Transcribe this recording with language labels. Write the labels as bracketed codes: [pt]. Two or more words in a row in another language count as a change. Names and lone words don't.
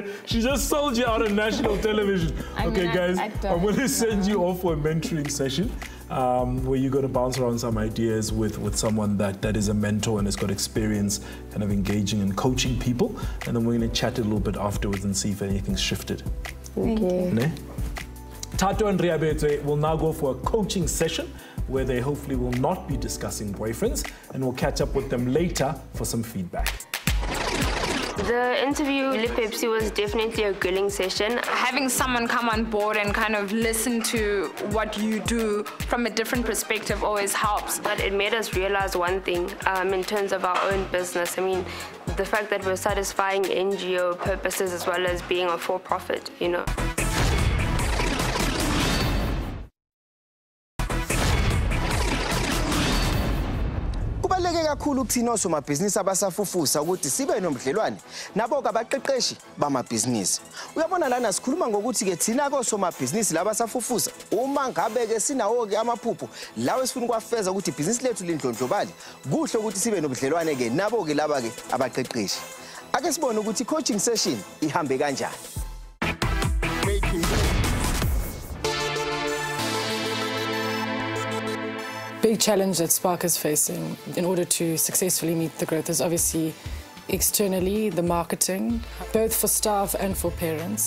[en] She just sold you out on national television. Okay, guys, I'm going to send you off for a mentoring session where you're going to bounce around some ideas with someone that is a mentor and has got experience kind of engaging and coaching people. And then we're going to chat a little bit afterwards and see if anything's shifted. Thank you. Ne? Thato and Reabetswe will now go for a coaching session where they hopefully will not be discussing boyfriends, and we'll catch up with them later for some feedback. The interview with Pepsi was definitely a grilling session. Having someone come on board and kind of listen to what you do from a different perspective always helps. But it made us realize one thing in terms of our own business. I mean, the fact that we're satisfying NGO purposes as well as being a for-profit, you know. [zu] Kubaluleke kakhulu ukuthina osomabhizinisi abasafufusa ukuthi sibe nomdlelwane nabo abaqeqeshi bamabhizinisi. Uyabona lana sikhuluma ngokuthi ke thina kosomabhizinisi laba safufusa uma ngabe ke sinawo ke amaphupho lawe sifuna ukwafeza ukuthi ibhizinisi lethu lindlondlobali, kuhle ukuthi sibe nomdlelwane ke nabo ke laba ke abaqeqeshi. Ake sibone ukuthi [en] coaching session [zu] ihambe kanjani. [en] Big challenge that Spark is facing in order to successfully meet the growth is obviously externally, the marketing, both for staff and for parents.